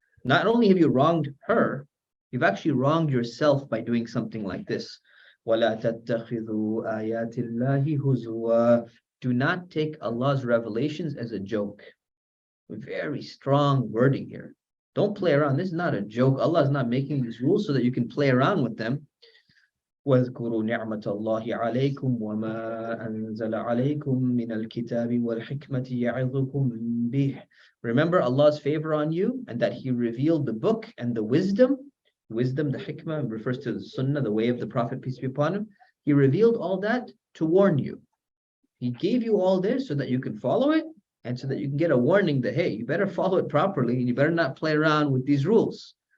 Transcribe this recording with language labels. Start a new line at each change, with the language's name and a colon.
English: Not only have you wronged her, you've actually wronged yourself by doing something like this.
Arabic: وَلَا تَتَّخِذُوا آيَاتِ اللَّهِ هُزُوًا.
English: Do not take Allah's revelations as a joke. Very strong wording here. Don't play around. This is not a joke. Allah is not making these rules so that you can play around with them.
Arabic: واذكروا نعمة الله عليكم وما أنزل عليكم من الكتاب والحكمة يعظكم به.
English: Remember Allah's favor on you and that He revealed the book and the wisdom. Wisdom, the hikmah, refers to the sunnah, the way of the Prophet, peace be upon him. He revealed all that to warn you. He gave you all this so that you can follow it and so that you can get a warning that, hey, you better follow it properly and you better not play around with these rules.